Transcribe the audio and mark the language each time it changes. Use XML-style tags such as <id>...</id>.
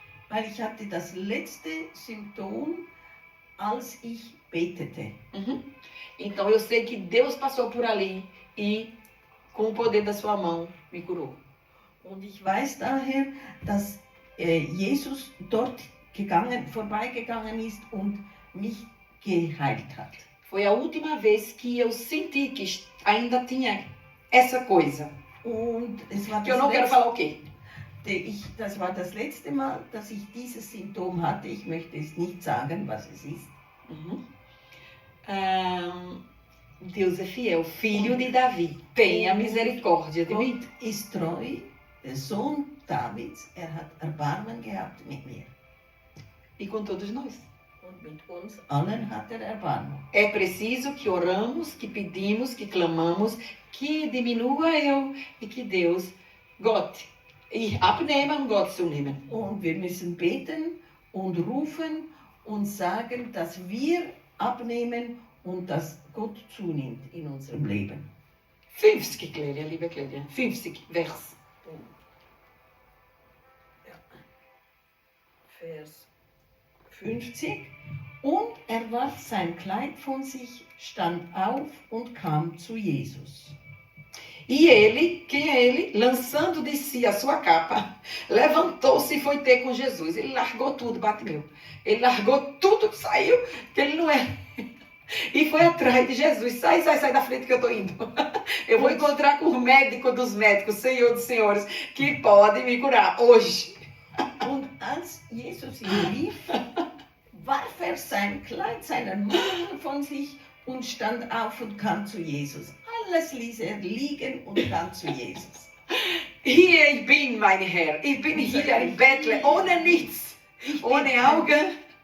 <de>weil ich hatte das letzte Symptom, als ich betete. Uhum.</de> <pt>Então eu sei que Deus passou por ali e com o poder da sua mão me curou.</pt> <de>Und ich weiß daher, dass Jesus dort vorbeigegangen ist und mich geheilt hat.</de> <pt>Foi a última vez que eu senti que ainda tinha essa coisa.</pt> <de>Und es war</de> <pt>Que eu não quero falar o quê?</pt> <de>Das war das letzte Mal, dass ich dieses Symptom hatte. Ich möchte es nicht sagen, was es ist. Uhum.</de> <pt>Deus é fiel, filho de Davi, tenha misericórdia de mim.</pt> <de>Gott ist treu, der Sohn Davids, hat Erbarmen gehabt mit mir.</de> <pt>E com todos nós.</pt> <de>Und mit uns allen hat Erbarmen.</de> <pt>É preciso que oramos, que pedimos, que clamamos, que diminua eu e que Deus</pt> <de>Gott abnehmen und Gott zunehmen. Und wir müssen beten und rufen und sagen, dass wir abnehmen und dass Gott zunimmt in unserem Leben. 50, Clélia, liebe Clélia. 50, Vers. Ja. Vers 50. Und er warf sein Kleid von sich, stand auf und kam zu Jesus.</de> <pt>E ele, quem é ele? Lançando de si a sua capa, levantou-se e foi ter com Jesus. Ele largou tudo, Bartimeu. Ele largou tudo, saiu, que ele não é. E foi atrás de Jesus. Sai da frente que eu estou indo. Eu vou encontrar com o médico dos médicos, Senhor dos senhores, que pode me curar hoje.</pt> <de>Und als Jesus ihn rief, warf er sein Kleid, seinen Mantel von sich und stand auf und kam zu Jesus. Alles ließ er liegen und kam zu Jesus. Hier ich bin, mein Herr. Ich bin hier in Bethlehem, ohne nichts, ohne Augen.</de>